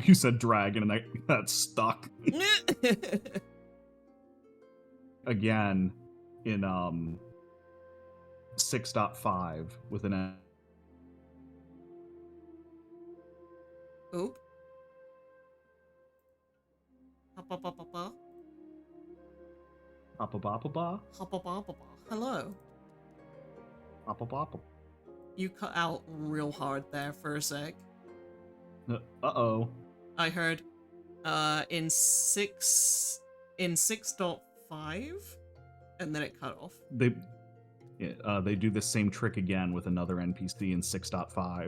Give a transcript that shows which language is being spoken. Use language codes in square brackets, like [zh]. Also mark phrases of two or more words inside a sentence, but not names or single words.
[en] You said dragon and I got stuck. Again, in 6.5 with an Oop. Hop-a-ba-ba-ba. Appa-ba-pa-ba? Hop-a-ba-ba-ba. Hello. Appa-ba-pa. You cut out real hard there for a sec. Uh-oh. I heard in 6.5 and then it cut off. They do the same trick again with another NPC in 6.5